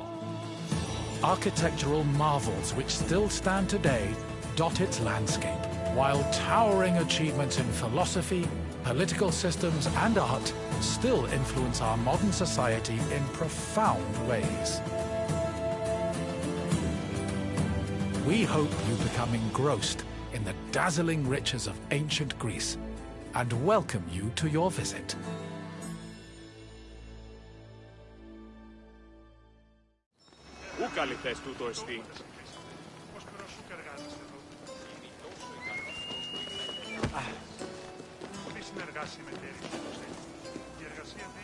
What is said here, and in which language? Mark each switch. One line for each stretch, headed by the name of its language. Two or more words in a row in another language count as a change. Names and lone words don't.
English: Architectural marvels which still stand today dot its landscape, while towering achievements in philosophy, political systems, and art still influence our modern society in profound ways. We hope you become engrossed in the dazzling riches of ancient Greece and welcome you to your visit.
Greek: Πού καλυθές τούτο εστί? Πολύ συνεργάσιμη εταιρεία. Η εργασία αυτή